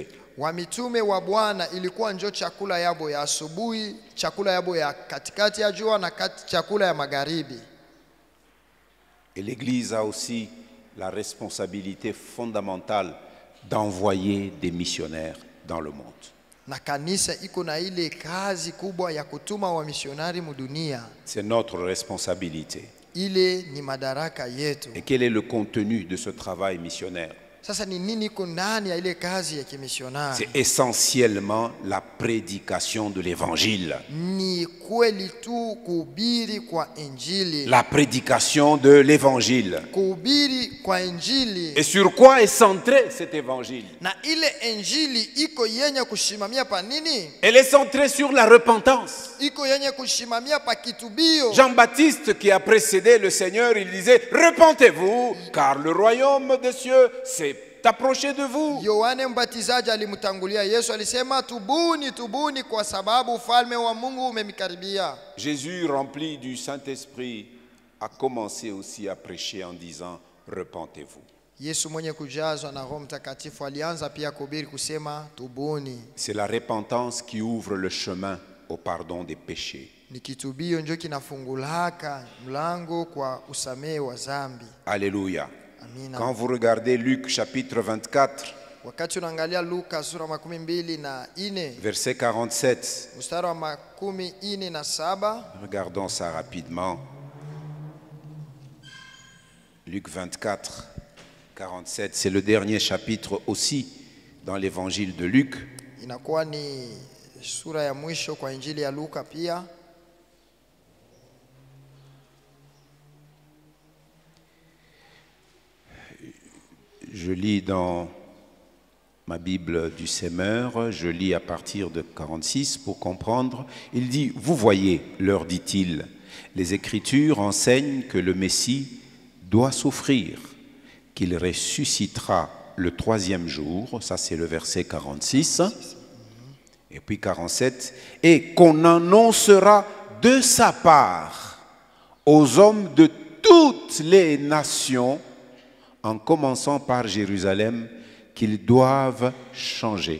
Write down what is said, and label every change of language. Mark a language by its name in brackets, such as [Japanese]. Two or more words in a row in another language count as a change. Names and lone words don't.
[Swahili] Wamitume wa Bwana ilikuwa ndio chakula yabo ya asubuhi, chakula yabo ya katikati ya jua na chakula ya magharibi. [French] Et l'Église a aussi la responsabilité fondamentale d'envoyer des missionnaires dans le monde. [Swahili] Na kanisa iko na ile kazi kubwa ya kutuma wa misionari mudunia. [French] C'est notre responsabilité. [Swahili] Ile ni madaraka yetu. [French] Et quel est le contenu de ce travail missionnaire? [Swahili] Sasa ni nini iko ndani ya ile kazi ya kimisionari? [French] C'est essentiellement la prédication de l'évangile. [Swahili] Ni kweli tu kuhubiri kwa injili. [French] La prédication de l'évangile. [Swahili] Kuhubiri kwa injili. [French] Et sur quoi est centré cet évangile? [Swahili] Na ile injili iko yenye kushimamia pa nini? [French] Elle est centrée sur la repentance. [Swahili] Iko yenye kushimamia pa kitubio. [French] Jean-Baptiste qui a précédé le Seigneur, il disait repentez-vous car le royaume des cieux s'est approché de vous. [Swahili] Yohane Mbatizaji alimtangulia Yesu alisema tubuni tubuni kwa sababu ufalme wa Mungu umemikaribia. [French] Jésus rempli du Saint-Esprit a commencé aussi à prêcher en disant repentez-vous. [Swahili] Yesu mwenye kujazwa na Roho Mtakatifu alianza pia kuhubiri kusema tubuni. [French] C'est la repentance qui ouvre le chemin au pardon des péchés. [Swahili] Ni kitubio ndio kinafungulaka mlango kwa usamehe wa dhambi. [French] Alléluia. [Swahili] Amina. [French] Quand vous regardez Luc chapitre 24, [Swahili] Wakati unaangalia Luka sura 24 [French] verset 47. [Swahili] mstari wa 47, [French] Regardons ça rapidement. Luc 24, 47, c'est le dernier chapitre aussi dans l'évangile de Luc. [Swahili] inakuwa ni sura ya mwisho kwa injili ya Luka pia. [French] Je lis dans ma Bible du Semeur, je lis à partir de 46 pour comprendre. Il dit, vous voyez, leur dit-il, les Écritures enseignent que le Messie doit souffrir, qu'il ressuscitera le 3e jour, ça c'est le verset 46, et puis 47, et qu'on annoncera de sa part aux hommes de toutes les nations, en commençant par Jérusalem, qu'ils doivent changer.